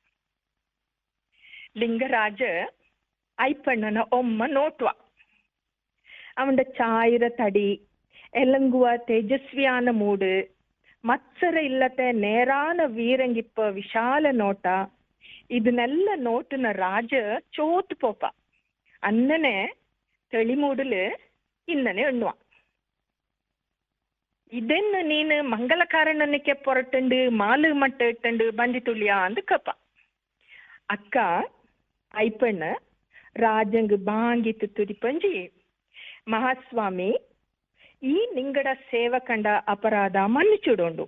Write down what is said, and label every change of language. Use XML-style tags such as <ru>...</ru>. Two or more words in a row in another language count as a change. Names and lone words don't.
<kfa>ಲಿಂಗರಾಜ ಐಪಣ್ಣನ ಒಮ್ಮ ನೋಟ್ವ. ಅವನ ಚಾಯಿರ ತಡಿ, ಎಲಂಗುವ ತೇಜಸ್ವಿಯಾನ ಮೂಡು, ಮತ್ಸರ ಇಲ್ಲತೆ ನೇರಾನ ವೀರಂಗಿಪ್ಪ ವಿಶಾಲ ನೋಟ, ಇದನ್ನೆಲ್ಲ ನೋಟಿನ ರಾಜ ಚೋತು ಪೋಪ. ಅನ್ನನೆ ತೆಳಿಮೂಡಲು ಇನ್ನನೆ ಎಣ್ಣುವ. ಇದೆನ್ನು ನೀನು ಮಂಗಲಕಾರಣನಕ್ಕೆ ಪೊರಟಂಡು ಮಾಲು ಮಟ್ಟ ಇಟ್ಟಂಡು ಬಂದಿತುಳ್ಳಿಯಾ ಅಂದು ಕಪ್ಪ. ಅಕ್ಕ ಐಪಣ್ಣ ರಾಜಂಗ್ ಬಾಂಗಿತ್ತು ತುದಿಪಂಜಿ, ಮಹಾಸ್ವಾಮಿ ಈ ನಿಂಗಡ ಸೇವ ಕಂಡ ಅಪರಾಧ ಮನ್ನಿಚುಡೋಂಡು.</kfa>